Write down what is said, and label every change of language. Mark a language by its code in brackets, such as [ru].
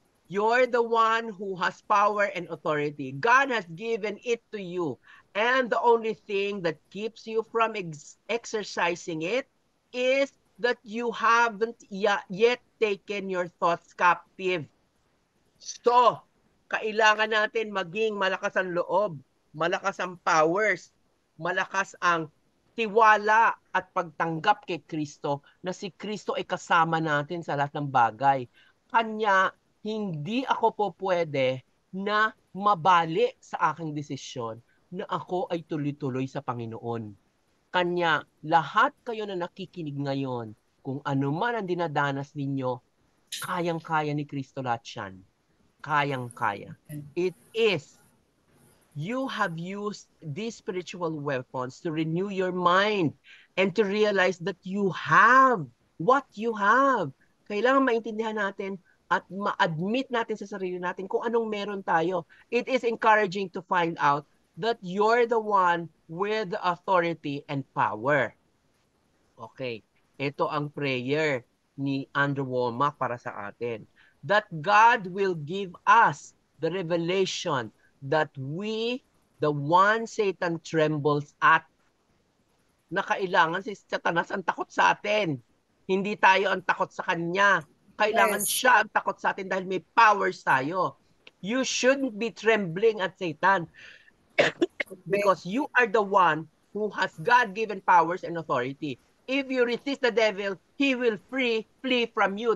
[en] You're the one who has power and authority. God has given it to you. And the only thing that keeps you from exercising it is that you haven't yet taken your thoughts captive. [tl] So, kailangan natin maging malakas ang loob, malakas ang powers, malakas ang tiwala at pagtanggap kay Kristo na si Kristo ay kasama natin sa lahat ng bagay. Kanya, hindi ako po pwede na mabali sa aking desisyon na ako ay tuloy-tuloy sa Panginoon. Kanya, lahat kayo na nakikinig ngayon, kung ano man ang dinadanas ninyo, kayang-kaya ni Kristo lahat yan. Kayang-kaya. [en] It is, you have used these spiritual weapons to renew your mind and to realize that you have what you have. [tl] Kailangan maintindihan natin at ma-admit natin sa sarili natin kung anong meron tayo. [en] It is encouraging to find out that you're the one with the authority and power. Okay. [tl] Ito ang prayer ni Andrew Wommack para sa atin. [en] That God will give us the revelation that we, the one Satan trembles at, [tl] na kailangan si Satanas ang takot sa atin. Hindi tayo ang takot sa kanya. Kailangan siya ang takot sa atin dahil may powers tayo. [en] You shouldn't be trembling at Satan because you are the one who has God-given powers and authority. If you resist the devil, he will flee from you.